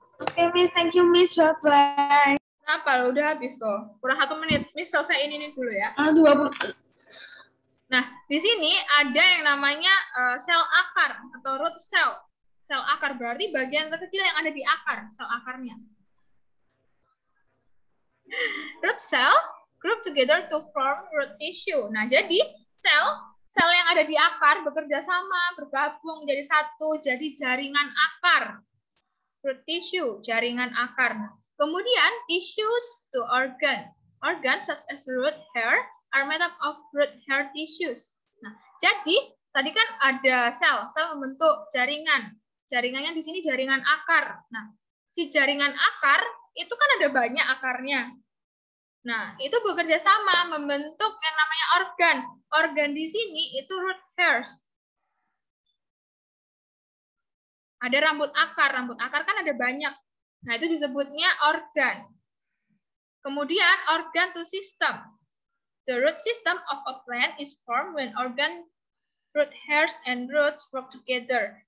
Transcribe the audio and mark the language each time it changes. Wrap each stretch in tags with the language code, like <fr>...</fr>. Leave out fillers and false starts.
<en>Oke, Miss. Thank you, Miss. Bye-bye.</en> <id>Kenapa lo udah habis tuh? Kurang 1 menit. Miss selesaiin ini dulu ya. 20. Nah, di sini ada yang namanya sel akar atau root cell. Sel akar berarti bagian terkecil yang ada di akar, sel akarnya.</id> <en>Root cell group together to form root tissue.</en> <id>Nah, jadi sel yang ada di akar bekerja sama, bergabung jadi satu, jadi jaringan akar.</id> <en>Root tissue,</en> <id>jaringan akar. Kemudian</id> <en>tissues to organ. Organ such as root hair are made up of root hair tissues.</en> <id>Nah, jadi tadi kan ada sel membentuk jaringan. Jaringannya di sini jaringan akar. Nah, si jaringan akar itu kan ada banyak akarnya. Nah, itu bekerja sama membentuk yang namanya organ. Organ di sini itu root hairs. Ada rambut akar. Rambut akar kan ada banyak. Nah, itu disebutnya organ. Kemudian</id> <en>organ to system. The root system of a plant is formed when organ, root hairs, and roots work together.</en>